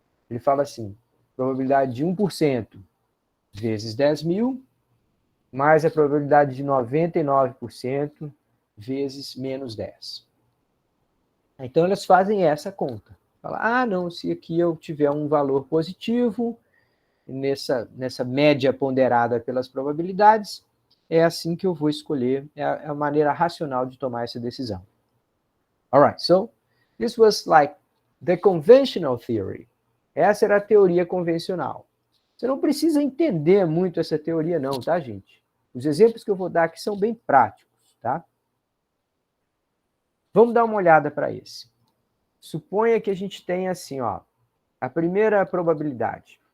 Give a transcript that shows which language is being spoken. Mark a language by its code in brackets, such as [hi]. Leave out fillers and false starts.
[pt] Ele fala assim, probabilidade de 1% vezes 10.000, mais a probabilidade de 99% vezes menos 10. Então, elas fazem essa conta. Fala, não, se aqui eu tiver um valor positivo, nessa média ponderada pelas probabilidades, é assim que eu vou escolher, é a maneira racional de tomar essa decisão. [en] All right, so this was like the conventional theory. [pt] Essa era a teoria convencional. Você não precisa entender muito essa teoria não, tá, gente? Os exemplos que eu vou dar aqui são bem práticos, tá? Vamos dar uma olhada para esse. Suponha que a gente tenha assim, ó, a primeira probabilidade.